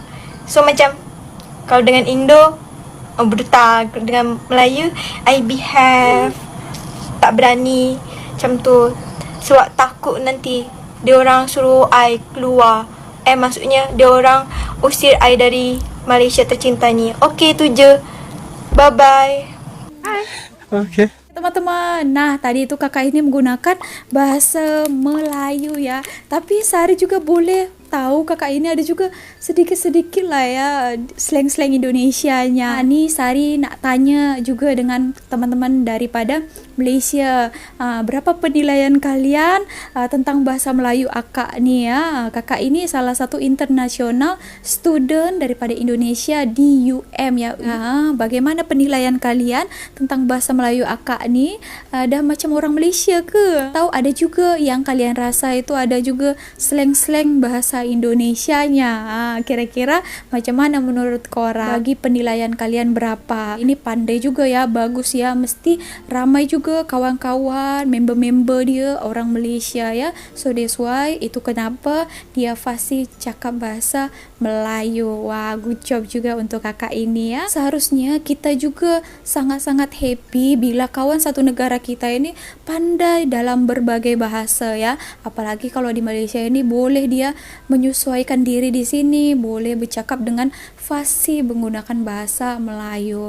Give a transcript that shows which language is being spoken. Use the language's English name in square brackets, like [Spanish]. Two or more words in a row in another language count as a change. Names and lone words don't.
[Malay] So macam kalau dengan Indo brutal, dengan Melayu [English] I behave [Malay] tak berani macam tu. Sebab takut nanti dia orang suruh I keluar. Maksudnya dia orang usir I dari Malaysia tercinta ni. Okay, tu je. Bye-bye. Okay. [Indonesian] Teman-teman, nah tadi itu kakak ini menggunakan bahasa Melayu ya. Tapi Sari juga boleh tahu kakak ini ada juga sedikit-sedikit lah ya slang-slang Indonesianya. [Malay] Ni Sari nak tanya juga dengan teman-teman daripada Malaysia. Berapa penilaian kalian tentang bahasa Melayu akak ni ya? Kakak ini salah satu [English] international student [Malay] daripada Indonesia di UM ya. Bagaimana penilaian kalian tentang bahasa Melayu akak ni? Dah macam orang Malaysia ke? Tahu ada juga yang kalian rasa itu ada juga slang-slang bahasa Indonesianya. Kira-kira macam mana menurut korang? Bagi penilaian kalian berapa? Ini pandai juga ya, bagus ya. Mesti ramai juga kawan-kawan, member-member dia orang Malaysia ya. [English] So that's why [Malay] itu kenapa dia fasih cakap bahasa Melayu. Wah, [English] good job [Malay] juga untuk kakak ini ya. [Indonesian] Seharusnya kita juga sangat-sangat happy bila kawan satu negara kita ini pandai dalam berbagai bahasa ya. [Malay] Apalagi kalau di Malaysia ini boleh dia menyesuaikan diri di sini, boleh bercakap dengan fasih menggunakan bahasa Melayu.